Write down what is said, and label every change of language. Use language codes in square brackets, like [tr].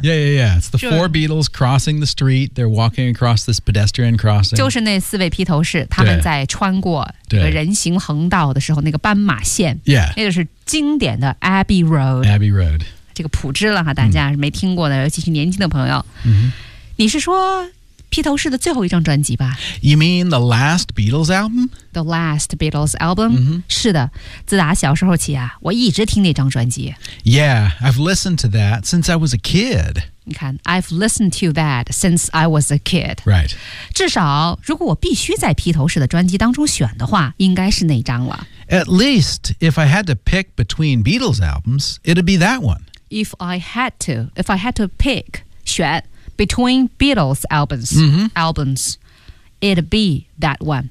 [en] Yeah, yeah, yeah. It's the four Beatles crossing the street. They're walking across this pedestrian crossing. [zh] 就是那四位披头士他们在穿过那个人行横道的时候那个斑马线。 [en] Yeah. [zh] 那就是经典的 Abbey Road. [en] Abbey Road. [zh] 这个普知了哈，大家没听过的，尤其是年轻的朋友。你是说披头士的最后一张专辑吧 [en] ？You mean the last Beatles album? The last Beatles album?、 Mm-hmm. [zh] 是的，自打小时候起啊，我一直听那张专辑。 [en] Yeah, I've listened to that since I was a kid. [zh] 你看 [en] ，I've listened to that since I was a kid. Right. [zh] 至少如果我必须在披头士的专辑当中选的话，应该是那张了。 [en] At least if I had to pick between Beatles albums, it'd be that one. If I had to pick 选 between Beatles albums,、 mm-hmm. albums, it'd be that one.、